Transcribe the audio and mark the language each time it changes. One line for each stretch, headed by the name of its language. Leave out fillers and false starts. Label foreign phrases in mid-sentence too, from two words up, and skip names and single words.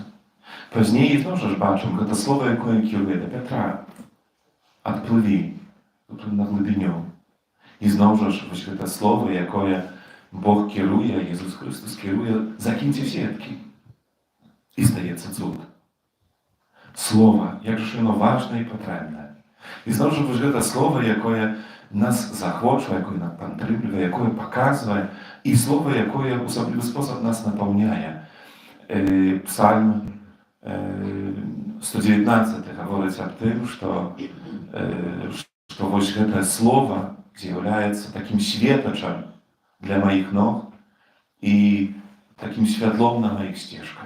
Belarusian: Пазней зноў жа бачым гэта слово, якое кіруе да Пятра. Адплыві на глыбіню. І зноў жа вось гэта слово, якое Бог кіруе, Езус Христос кіруе, закіньце сеткі. І здаецца цуд. Слово, як ж воно важне і патрэбне. І зноў жа вось гэта слово, якое нас захоча, якое нас падтрымлівае, якое паказвае, і слово, якое ў асаблівы спосаб нас напаўняе. Псальм 119 гаворыць аб тым, што вось гэтае слово з'яўляецца такім светачам для маіх ног і такім святлом на маіх сцежках.